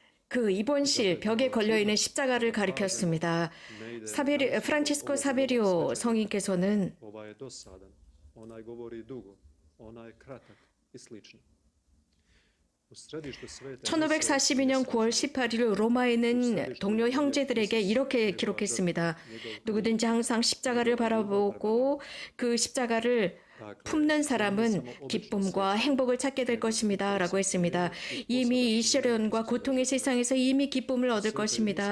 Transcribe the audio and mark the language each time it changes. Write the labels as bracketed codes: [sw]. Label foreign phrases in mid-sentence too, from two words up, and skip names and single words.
[ko] 그 입원실 벽에 걸려 있는 십자가를 가리켰습니다. 프란치스코 사베리오 성인께서는 [hr] Ovaj je dosadan, onaj govori dugo, onaj je kratak i slično. U središtu svete [ko] 1542년 9월 18일 로마에 있는 동료 형제들에게 이렇게 기록했습니다. 누구든지 항상 십자가를 바라보고 그 십자가를 품는 사람은 기쁨과 행복을 찾게 될 것입니다. 라고 했습니다. 이미 이 시련과 고통의 세상에서 이미 기쁨을 얻을 것입니다.